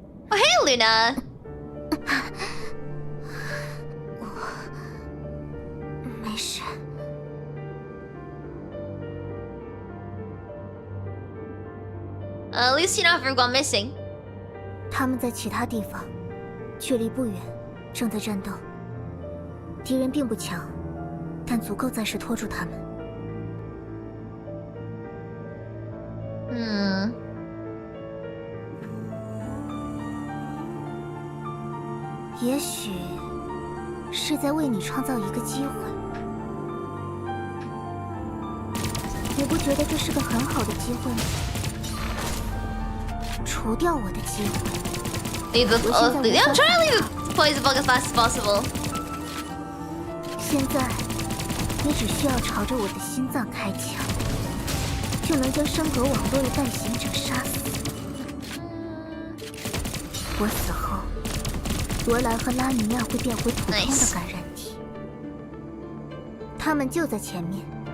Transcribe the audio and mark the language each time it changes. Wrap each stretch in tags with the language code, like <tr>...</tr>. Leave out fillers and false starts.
<en>Oh, hey, Luna!</en> <zh>没事。</zh> <en>At least you know if we've gone missing.</en> <zh>他们在其他地方，距离不远，正在战斗。敌人并不强，但足够暂时拖住他们。也许是在为你创造一个机会。你不觉得这是个很好的机会吗？除掉我的机会。</zh> <en>I'm trying to leave the poison bug as fast as possible.</en> <zh>现在，你只需要朝着我的心脏开枪，就能将山河网络的带行者杀死。我死后，罗兰和拉尼亚会变回普通的感染体，他们就在前面。</zh>